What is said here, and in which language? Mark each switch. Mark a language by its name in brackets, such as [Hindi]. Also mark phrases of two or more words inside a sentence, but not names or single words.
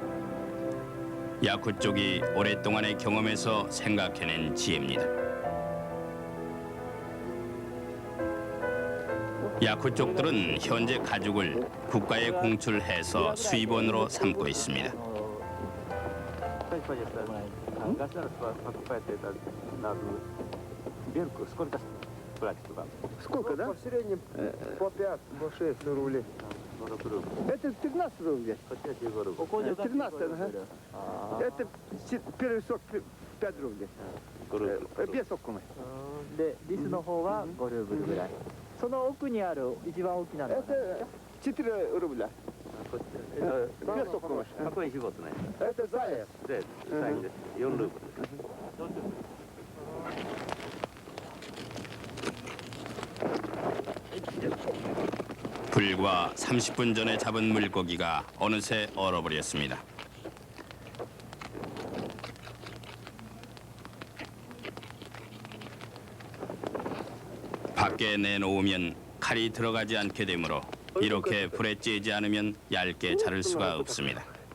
[Korean] 야쿠족이 오랫동안의 경험에서 생각해낸 지혜입니다. 야쿠족들은 현재 가죽을 국가에 공출해서 수입원으로 삼고 있습니다. [Russian] Сколько, да? В среднем по 5, по 6 рублей. Это 13 рублей. 13, ага. Это первый сок 5 рублей. Без сока. [Japanese] で、リスの方は5ルーブルぐらい。その奥にある一番大きなのは何ですか？ [Russian] Это 4 рубля. Без сока. Какой животное? Это заяц. Заяц. Заяц. 4 рубль. [Korean] 불과 30분 전에 잡은 물고기가 어느새 얼어버렸습니다. 밖에 내놓으면 칼이 들어가지 않게 되므로 이렇게 불에 쬐지 않으면 얇게 자를 수가 없습니다.